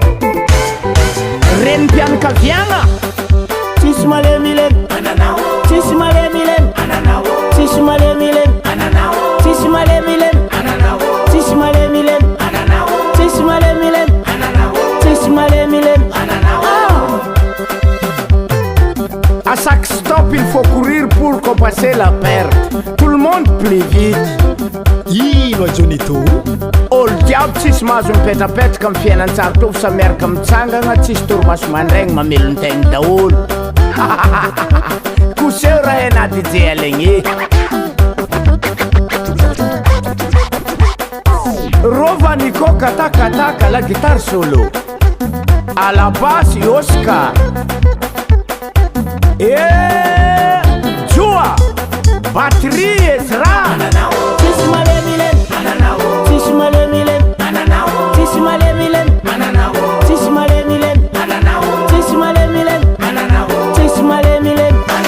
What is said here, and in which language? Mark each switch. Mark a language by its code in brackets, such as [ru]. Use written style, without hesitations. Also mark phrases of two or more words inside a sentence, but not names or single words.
[mg] renim-pianakaviagna tsisy malemilemy tsisy malemilemy tsisy malemilemy tsisy malemilemy tsisy malemilemy tsisy malemilemy tsisy malemilemy [fr] à chaque stop il faut courir pour compenser la perte tout le monde plus vite [mg] ino Jhonnito olo jiaby tsisy mahazo mipetrapetraka amin'ny fiainan-tsara tovy sa miaraka mitsangana tsisy toromaso mandraigny mamelon-tegna daholo koseo raha enadije alegny rovaniko katakataka [fr] la guitare solo à la basse Oscar [mg] Joa batterie Ezra tsisy malemilemy tsisy malemilemy tsisy malemilemy tsisy malemilemy tsisy malemilemy tsisy malemilemy